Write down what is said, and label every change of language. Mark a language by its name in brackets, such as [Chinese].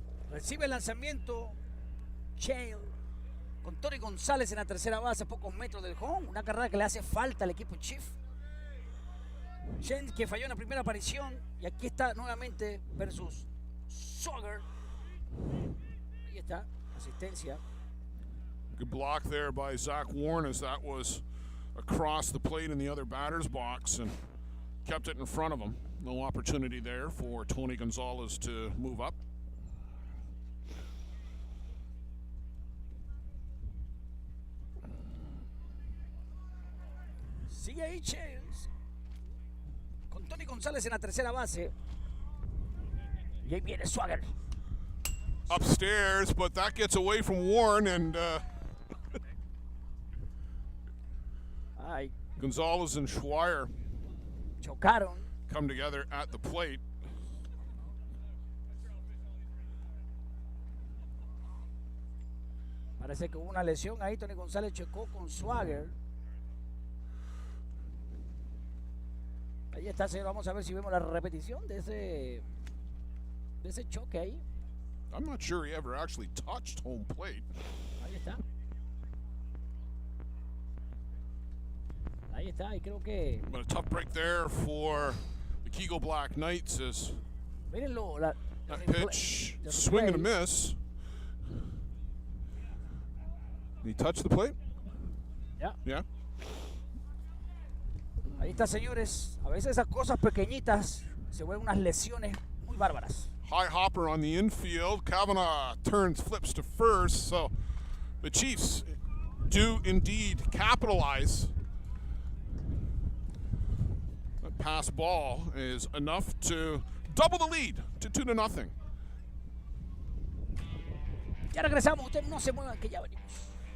[Spanish] Recibe el lanzamiento Shane con Tony González en la tercera base a pocos metros del home. Una carrera que le hace falta al equipo Chief. Shane que falló en la primera aparición y aquí está nuevamente versus Swagger. Ahí está. Asistencia. [English] Good block there by Zach Warren as that was across the plate in the other batter's box and kept it in front of him. No opportunity there for Tony Gonzalez to move up. [Spanish] Sigue ahí Chase. Con Tony González en la tercera base. Y ahí viene Swagger. [English] Upstairs, but that gets away from Warren and Ay, Gonzalez and Schweier [Spanish] chocaron. [English] come together at the plate. [Spanish] Parece que hubo una lesión ahí. Tony González chocó con Swagger. Ahí está, señor. Vamos a ver si vemos la repetición de ese choque ahí. [English] I'm not sure he ever actually touched home plate. [Spanish] Ahí está. Ahí está, y creo que... [English] But a tough break there for the Kegel Black Knights as [Spanish] Mírenlo, [English] that pitch, swing and a miss. Did he touch the plate? [Spanish] Ya. [English] Yeah. [Spanish] Ahí está, señores. A veces esas cosas pequeñitas se vuelven unas lesiones muy bárbaras. [English] High hopper on the infield. Kavanaugh flips to first. So the Chiefs do indeed capitalize. That pass ball is enough to double the lead to 2-0. [Spanish] Ya regresamos. Ustedes no se muevan, que ya venimos.